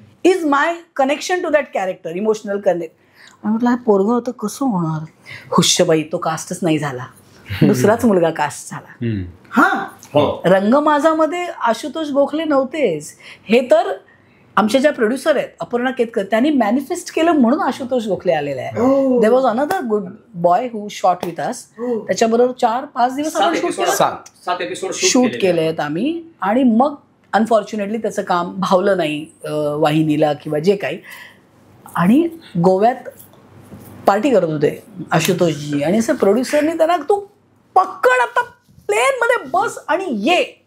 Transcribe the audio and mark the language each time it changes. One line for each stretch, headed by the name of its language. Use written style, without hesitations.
English: Is my connection to that character, emotional connect.
Marathi: म्हटलं हा पोरगं होतं कसं होणार, हुश्यबाई तो कास्टच नाही झाला, दुसराच मुलगा कास्ट झाला. हा रंगमाजामध्ये आशुतोष गोखले नव्हतेच. हे तर आमच्या ज्या प्रोड्युसर आहेत अपर्णा केतकर, त्यांनी मॅनिफेस्ट केलं म्हणून आशुतोष गोखले आलेला आहे.
English: There was another good boy who shot with us.
Marathi: त्याच्याबरोबर 4-5 दिवस आपण शूट केले आहेत आम्ही. आणि मग अनफॉर्च्युनेटली त्याचं काम भावलं नाही वाहिनीला किंवा जे काही. आणि गोव्यात पार्टी करत होते आशुतोषजी, आणि असं प्रोड्युसरनी त्यांना तू पक्कड आता प्लेन मध्ये बस आणि ये.